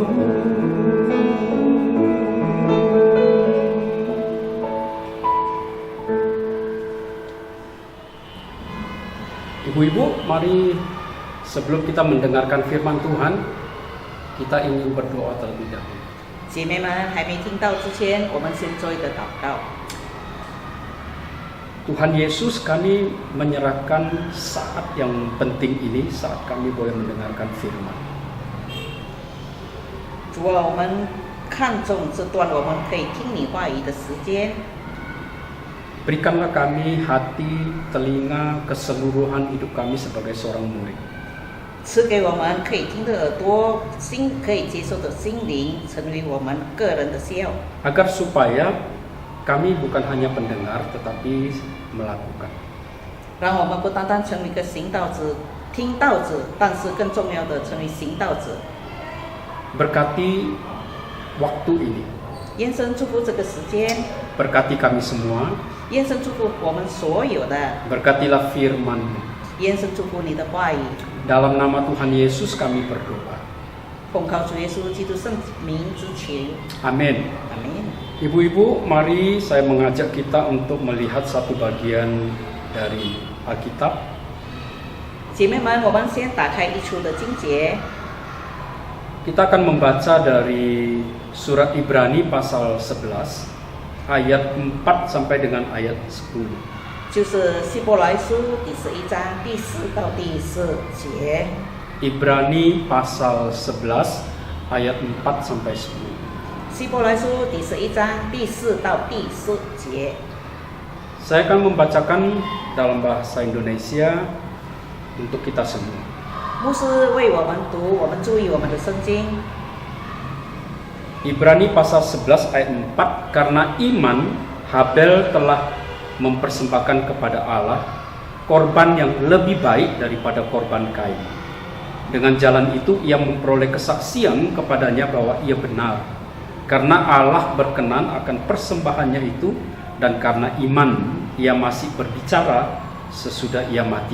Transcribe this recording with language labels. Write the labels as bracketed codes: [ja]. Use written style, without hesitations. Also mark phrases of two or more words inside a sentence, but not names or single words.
[id] Ibu-ibu, mari sebelum kita mendengarkan firman Tuhan, kita ingin berdoa terlebih dahulu. [zh] 姐妹们还没听到之前，我们先做一个祷告。 [id] Tuhan Yesus, kami menyerahkan saat yang penting ini, saat kami boleh mendengarkan firman. [zh] 主啊，我们看重这段我们可以听你话语的时间， [id] Berikanlah kami hati, telinga, keseluruhan hidup kami sebagai seorang murid. [zh] 赐给我们可以听的耳朵，心可以接受的心灵，成为我们个人的需要， [id] Agar supaya kami bukan hanya pendengar tetapi melakukan. [zh] 让我们不单单成为一个行道者、听道者，但是更重要的成为行道者。 [id] Berkati waktu ini, [zh] 延伸祝福这个时间， [id] berkati kami semua, [zh] 延伸祝福我们所有的， [id] berkatilah firman-Mu. [zh] 延伸祝福你的话语。 [id] Dalam nama Tuhan Yesus kami berdoa. [zh] 奉靠主耶稣基督圣名之求， [id] Amin. [zh] 阿门。 [id] Ibu-ibu, mari saya mengajak kita untuk melihat satu bagian dari Alkitab. [zh] 姐妹们，我们先打开一处的经节， [id] Kita akan membaca dari surat Ibrani pasal 11 ayat 4 sampai dengan ayat 10. [zh] 就是希伯来书第11章第4到第10节。 [id] Ibrani pasal 11 ayat 4 sampai 10. [zh] 希伯来书第11章第4到第10节。 [id] Saya akan membacakan dalam bahasa Indonesia untuk kita semua. [zh] 牧师为我们读，我们注意我们的圣经。 [id] Ibrani pasal 11 ayat 4, karena iman Habel telah mempersembahkan kepada Allah korban yang lebih baik daripada korban Kain. Dengan jalan itu ia memperoleh kesaksian kepadanya bahwa ia benar, karena Allah berkenan akan persembahannya itu, dan karena iman ia masih berbicara sesudah ia mati.